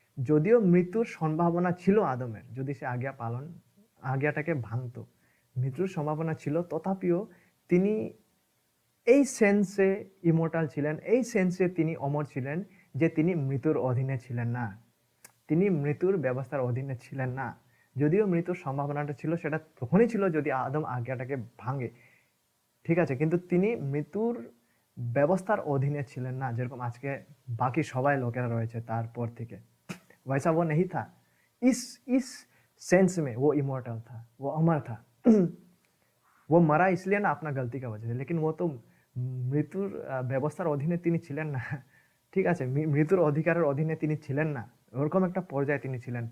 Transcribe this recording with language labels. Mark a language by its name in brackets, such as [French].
[Bangla] যদিও মৃত্যুর সম্ভাবনা ছিল আদমের, যদি সে আজ্ঞাটাকে ভাঙতো, মৃত্যুর সম্ভাবনা ছিল, তথাপিও তিনি এই সেন্সে ইমর্টাল ছিলেন, এই সেন্সে তিনি অমর ছিলেন যে তিনি মৃত্যুর অধীনে ছিলেন না, তিনি মৃত্যুর ব্যবস্থার অধীনে ছিলেন না। যদিও মৃত্যুর সম্ভাবনাটা ছিল, সেটা তখনই ছিল যদি আদম আজ্ঞাটাকে ভাঙে, ঠিক আছে, কিন্তু তিনি মৃত্যুর ব্যবস্থার অধীনে ছিলেন না, যেরকম আজকে বাকি সবাই লোকেরা রয়েছে তারপর থেকে। [Hindi] वैसा वो नहीं था। इस सेंस में वो इमॉर्टल था, वो अमर था। वो मरा इसलिए ना अपना गलती का वजह से, लेकिन वो तो [Bangla] মৃত্যুর ব্যবস্থার অধীনে তিনি ছিলেন না, ঠিক আছে, মৃত্যুর অধিকারের অধীনে তিনি ছিলেন না, ওরকম একটা পর্যায়ে তিনি ছিলেন।